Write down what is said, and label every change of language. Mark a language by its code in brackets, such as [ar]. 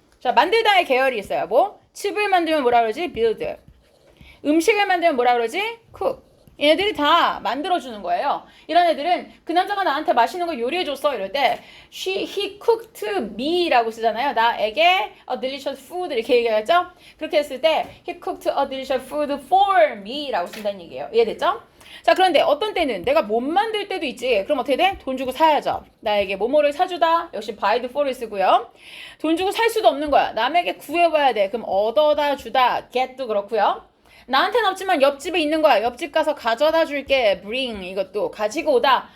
[ko] 자, 만들다의 계열이 있어요. 뭐? 칩을 만들면 뭐라 그러지? build. 음식을 만들면 뭐라 그러지? cook. 얘네들이 다 만들어주는 거예요. 이런 애들은 그 남자가 나한테 맛있는 거 요리해줬어 이럴 때 [en] he cooked me [ko] 라고 쓰잖아요. 나에게 [en] a delicious food [ko] 이렇게 얘기하죠. 그렇게 했을 때 [en] he cooked a delicious food for me [ko] 라고 쓴다는 얘기예요. 이해됐죠? 자, 그런데 어떤 때는 내가 못 만들 때도 있지. 그럼 어떻게 돼? 돈 주고 사야죠. 나에게 뭐뭐를 사주다. 역시 [en] buy the for [ko] 를 쓰고요. 돈 주고 살 수도 없는 거야. 남에게 구해봐야 돼. 그럼 얻어다 주다. get도 그렇고요. 나한테는 없지만 옆집에 있는 거야. 옆집 가서 가져다 줄게. bring 이것도 가지고 오다.